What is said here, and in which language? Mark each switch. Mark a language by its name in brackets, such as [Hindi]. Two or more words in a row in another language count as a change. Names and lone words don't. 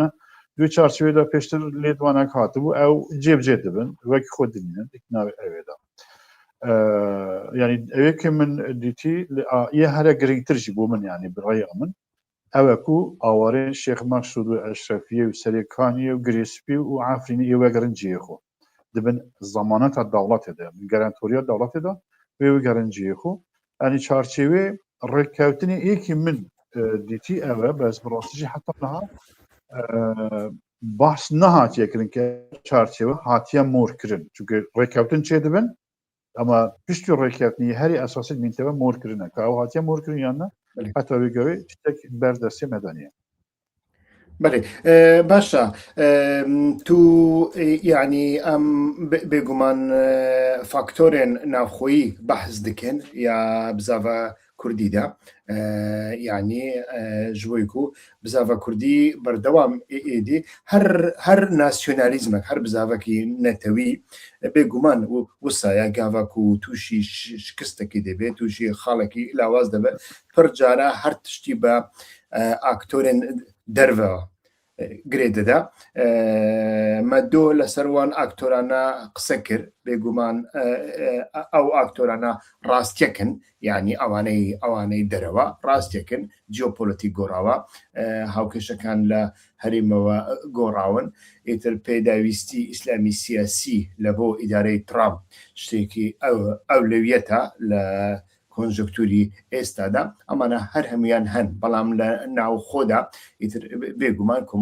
[Kurdish] dû çarçivê de pêştir lêdwanek hatibû ew cêbcê dibin wekî xwe dinînin navê evê de yani evê ke min dîtî yê here girîngtir jî bo min yani bi rêya min ew e ku awarên Şêx Meqsûd û Eşrefiyê û Serêkaniyê û Girêspî û Efrînê ê vegirin ciyê xwe dibin zamaneta dewletê de gerentoriya dewletê de wê vegirin ciyê xwe yanî çarçêvê rêkewtinê êkî min dîtî ew e bez bi rastî jî heta niha bahs nehatiye kirin ke çarçêve hatiye morkirin çünkü rêkewtin çê dibin ama piştî rêkewtinî herî esasî mînteve morkirine ka ew hatiye morkirin yanne heta wê gevê tiştek berdestê medeniye بله باشا تو يعني ام بگومان فاکتورین نافخویی بحث دکن یا بزاوا کردی دا يعني جويكو بزاوا كردي بردوام ايدي هر ناسيوناليزمك هر بزاوا كي نتوي بگومان وسايا گاواكو توشي شكستكي دبي توشي خالكي لاواز دبي فرجارا هر تشتي با اكتورين دروا گرێدەدا [Central Kurdish] مەدۆ لەسەروان ئاکتۆرانە قسەکرد بێگومان ئەو ئاکتۆرانە ڕاستیەکن یعنی ئەوانەی دەرەوە ڕاستیەکن جیۆپۆلیتیک گۆڕاوە هاوکێشەکان لە هەرێمەوە گۆڕاون ئیتر پێداویستی ئیسلامی سیاسی لە بۆ ئیدارەی ترامپ شتێکی ئەولەویەتە لە کۆنجکتوری ئێستادا ئەمانە هەر هەمویان هەن بەڵام لە ناو خۆدا ئیتر بێگومان